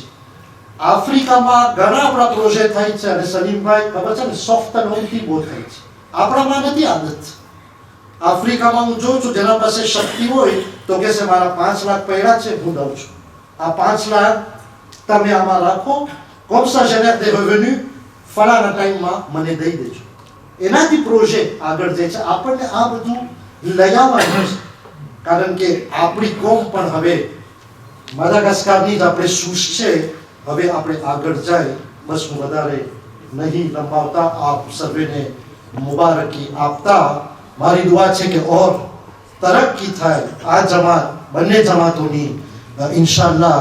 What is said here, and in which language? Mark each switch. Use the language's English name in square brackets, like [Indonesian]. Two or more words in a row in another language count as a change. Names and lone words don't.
[Gujarati] આફ્રિકામાં ઘણા આપણા પ્રોજેક્ટ થાય છે અને સલીમભાઈ ખબર છે ને, સોફ્ટ લોનથી બહુ થાય છે. આપણામાં નથી આદત. આફ્રિકામાં હું જોઉં છું, જેના પાસે શક્તિ હોય તો કહે છે મારા 5 લાખ પડ્યા છે, હું દઉં છું. આ 5 લાખ તમે આમાં રાખો, [French] comme ça génère des revenus, [Gujarati] ફલાણા ટાઈમમાં મને દઈ દેજો. એનાથી પ્રોજેક્ટ આગળ જાય છે. આપણને આ બધું લઈ આવવાનું છે, કારણ કે આપણી કોમ પણ હવે માદાગાસ્કારની જ આપણે સૂઝ છે. હવે આપણે આગળ જાય. બસ હું વધારે નહીં લંબાવતા, આપ સર્વેને મુબારકી આપતા મારી દુઆ છે કે ઓર તરક્કી થાય આ જમાત, બંને જમાતોની ઇન્શાલ્લાહ.